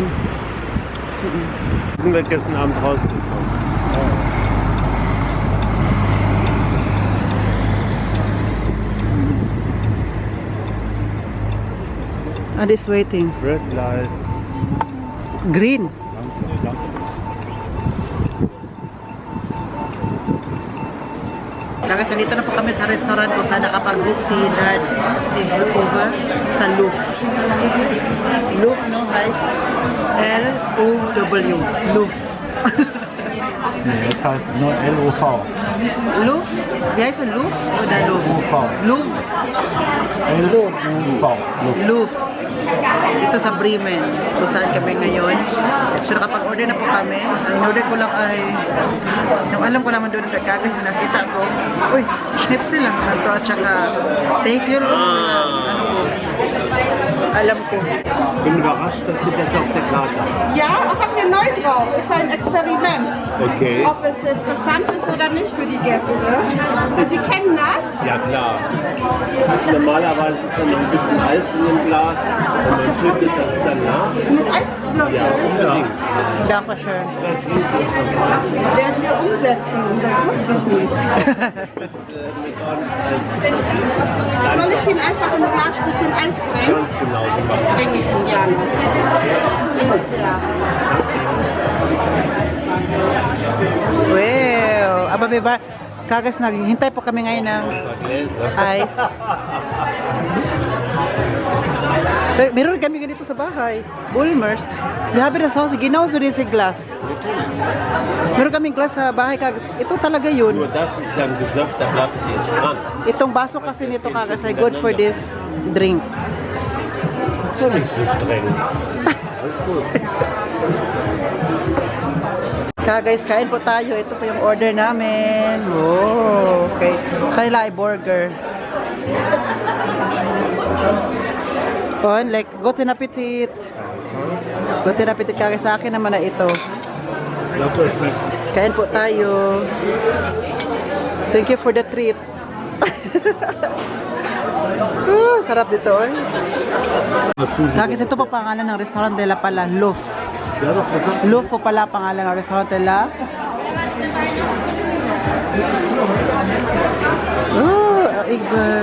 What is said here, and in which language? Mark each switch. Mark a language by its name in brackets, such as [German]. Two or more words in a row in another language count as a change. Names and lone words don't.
[German] Sind wir gestern Abend rausgekommen. [English] And it's waiting. Red light. Green. [Filipino] Guys, nandito na po kami sa restaurant kung saan nakapag-book si Dad over sa Louf. Louf, no guys? [English] L-O-W. Louf. [German] Nee, das heißt nur LOV. Louf? Wie heißt es? Louf oder Louf? UV. Louf. LOV. Louf. [Filipino] Dito sa Bremen. Kung saan kami ngayon. So nakapag-order na po kami. Ang in-order ko lang ay yung alam ko naman doon kagad yung nakita ko. Uy, schnitzel lang na to at saka steak yun. Ano ko. Alam ko. [German] Bin überrascht, dass Sie das auf der Karte haben. Ja, haben wir neu drauf. Ist ein Experiment. Okay. Ob es interessant ist oder nicht für die Gäste. Sie kennen das? Ja klar. Normalerweise ist dann noch ein bisschen Eis in dem Glas und man schüttet das dann nach. Mit Eiswürfeln. Ja, unbedingt. Dankeschön. Werden wir umsetzen. Das wusste ich nicht. Soll ich Ihnen einfach ein Glas bisschen Eis bringen? Ganz genau so machen. Bringe ich Ihnen gerne. Wow! [Filipino] Aba, beba, kagas naghihintay po kami ngayon ng ice. Meron kami ganito sa bahay. Bulmers. [German] Wir haben das Haus genauso diese Glas. [Filipino] Meron kaming glass sa bahay. Kagas. Ito talaga yun. [German] Nur das ist dann gesöpft, da bleibt es jetzt dran. [Filipino] Itong baso kasi nito kagas ay [English] good for this drink. [German] So nicht so streng. Alles gut. [Filipino] Guys, kain po tayo. Ito po yung order namin. Oh, okay. Sa kanila ay burger. [English] On, like, [German] guten appetit. Guten appetit [Filipino] kagay sa akin naman na ito. Kain po tayo. [English] Thank you for the treat. [Filipino] Sarap dito, eh. Kagis, ito po pangalan ng restaurant nila pala, Loaf. Loaf po pala pangalan ng restaurant nila. Oh, Igba.